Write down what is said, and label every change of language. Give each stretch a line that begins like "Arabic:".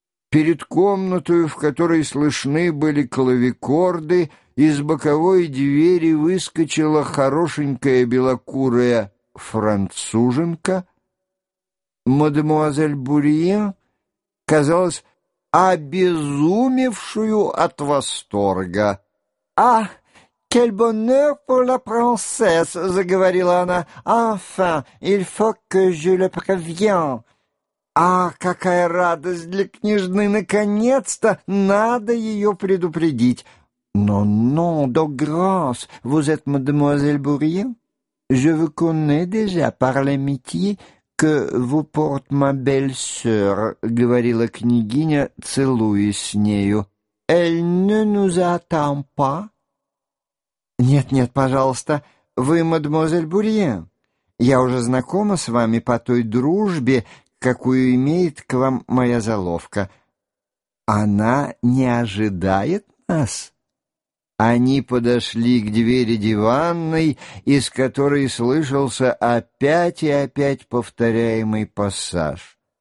Russian: Перед комнатой, в которой слышны были клавикорды, из боковой двери выскочила хорошенькая белокурая француженка. Мадемуазель Бурьен казалась обезумевшую от восторга.
French: «Ах, quel bonheur pour la princesse!»
Russian: — заговорила она.
French: «Enfin, il faut que je le prévienne!»
Russian: «Ах, какая радость для княжны! Наконец-то надо ее предупредить!»
French: «Non, de grâce! Vous êtes mademoiselle Bourien? Je vous connais déjà par l'amitié que vous porte ma belle-sœur», —
Russian: говорила княгиня, целуясь с нею.
French: «Elle ne nous attend pas?»
Russian: «Нет-нет, пожалуйста, вы мадемуазель Бурье. Я уже знакома с вами по той дружбе, какую имеет к вам моя заловка. Она не ожидает нас?» Они подошли к двери диванной, из которой слышался опять и опять повторяемый пассаж.